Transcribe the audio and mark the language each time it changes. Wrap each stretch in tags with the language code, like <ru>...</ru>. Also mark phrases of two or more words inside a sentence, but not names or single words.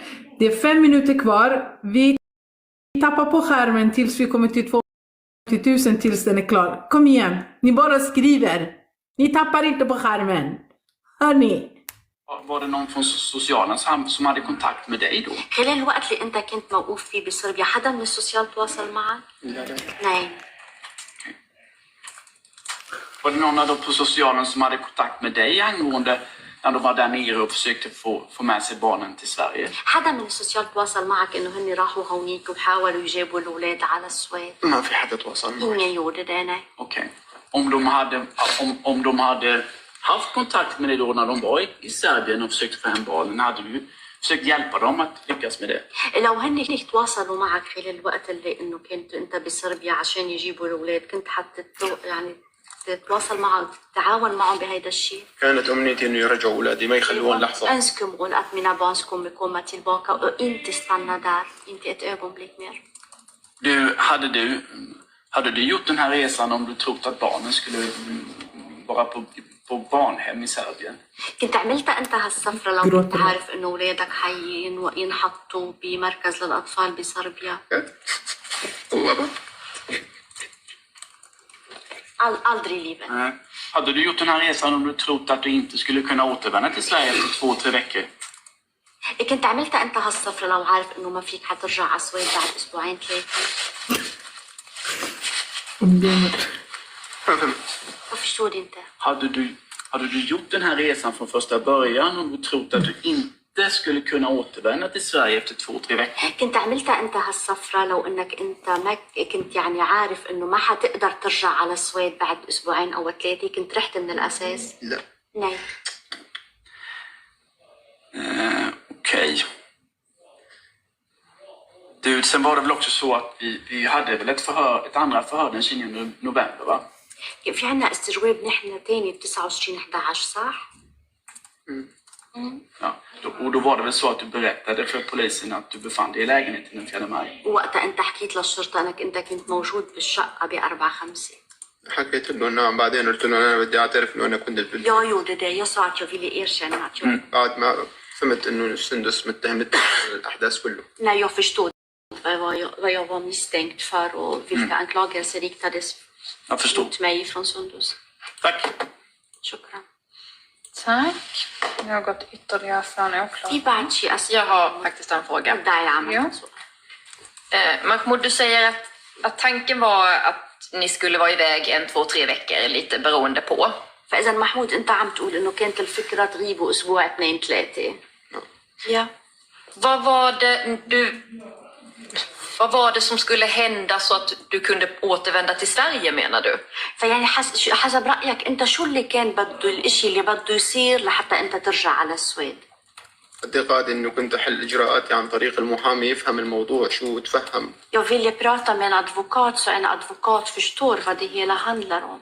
<sv>Det är 5 minuter kvar. Vi tappar på skärmen tills vi kommer till 20 000 tills den är klar. Kom igen, ni bara skriver. Ni tappar inte på skärmen. Hör ni? Var det någon från socialen som hade kontakt med dig då?</sv> <ar>خلال الوقت اللي أنت كنت موقوف فيه بصربيا حدا من السوسيال تواصل معك؟</ar> <sv>Nej. Var det någon av dem på socialen som hade kontakt med dig angående när de var där nere och försökte få med sig barnen till Sverige?</sv> <ar>حدا من السوسيال تواصل معك إنه هن راحوا هونيك وحاولوا يجيبوا الأولاد على السويد؟ ما في حدا تواصل معي.</ar> <sv>Ingen gjorde det, nej. Okej. Om de hade haft kontakt med dig då när de var i Serbien och försökte få hem barnen, hade du försökt hjälpa dem att lyckas med det?</sv> <ar>لو هن تواصلوا معك خلال الوقت اللي إنه كنت أنت بصربيا عشان يجيبوا الأولاد كنت يعني تتواصل معهم تتعاون معهم بهيدا الشيء. كانت أمنيتي إنه يرجعوا أولادي ما يخلوهم لحظة.</ar> <sv>Önskemål att mina barn ska komma tillbaka och inte stanna där, inte ett ögonblick mer. Hade du gjort den här resan om du trott att barnen skulle vara på barnhem i Serbien?</sv> <ar>كنت عملتها أنت هالسفرة لو كنت عارف إنه أولادك ينحطوا بمركز للأطفال بصربيا؟</ar> <sv>Aldrig i livet. Hade du gjort den här resan om du trott att du inte skulle kunna återvända till Sverige efter 2-3 veckor?</sv> <ar>كنت عملتها أنت هالسفرة لو عارف إنه ما فيك حترجع على السويد بعد 2-3</ar> <sv>Vad förstår du inte? Hade du gjort den här resan från första början om du trott att du inte skulle kunna återvända till Sverige efter 2-3 veckor?</sv> <ar>كنت عملتها أنت هالسفرة لو إنك أنت ما كنت يعني عارف إنه ما حتقدر ترجع على السويد بعد 2 أو 3 كنت رحت من الأساس؟ لا.</ar> <sv>Nej. Okej. Du, sen var det väl också så att vi hade väl ett andra förhör den 20 november, va?</sv> <ar>في عنا استجواب نحن تاني ب 29/11 صح؟</ar> <sv>Ja, och då var det väl så att du berättade för polisen att du befann dig i lägenheten den 4 maj?</sv> <ar>وقتها أنت حكيت للشرطة إنك أنت كنت موجود بالشقة ب4/5. حكيت له نعم بعدين قلت له أنا بدي أعترف إنه أنا كنت بالبيت.</ar> <sv>Jag gjorde det, jag sa att jag ville erkänna att jag...</sv> <ar>بعد ما فهمت إنه سندس متهمت الأحداث كله.</ar> <sv>När jag förstod vad jag var misstänkt för och vilka anklagelser riktades mot mig från Sundus. Tack.</sv> <ar>شكرا.</ar> <sv>Tack. Något ytterligare från åklagaren?</sv> <ar>في بعد شيء أسئلة؟</ar> <sv>Jag har faktiskt en fråga.</sv> <ar>ابدأي العمل.</ar> <sv>Ja. Mahmoud, du säger att tanken var att ni skulle vara iväg 1, 2, 3 veckor, lite beroende på.</sv> <ar>فإذا محمود أنت عم تقول إنه كانت الفكرة تغيبوا أسبوع 2 3.</ar> <sv>Ja. Vad var det som skulle hända så att du kunde återvända till Sverige, menar du?</sv> <ar>فيعني حسب رأيك أنت شو اللي كان بده الإشي اللي بده يصير لحتى أنت ترجع على السويد؟ اعتقادي انه كنت احل اجراءاتي عن طريق المحامي يفهم الموضوع شو وتفهم.</ar> <sv>Jag ville prata med en advokat så en advokat förstår vad det hela handlar om.</sv>